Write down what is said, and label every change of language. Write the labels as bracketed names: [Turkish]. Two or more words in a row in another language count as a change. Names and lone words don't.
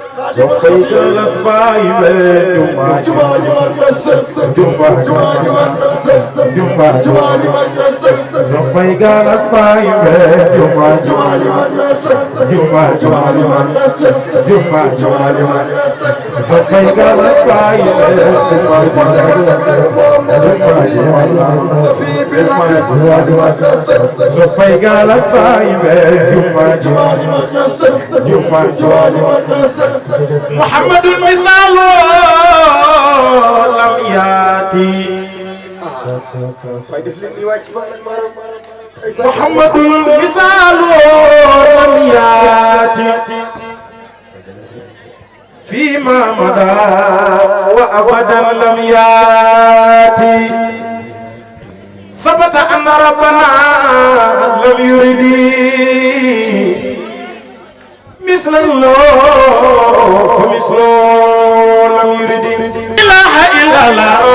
[Wolof] soppay galas baay be jumaa ji mat na sëkk jumaa ji mat na sëkk jumaa ji mat na sëkk soppay galas baay be jumaa ji mat na sëkk jumaa ji mat na sëkk jumaa ji mat na sëkk soppay galas baay be soppay galas baay be jumaa ji mat na sëkk jumaa ji mat na sëkk [Arabic] محمد المثال لم ياتي محمد المثال لم ياتي فيما مضى وأبدا لم ياتي ثبت أن ربنا لم يرد مثل الله فمثله لم يرد إله إلا الله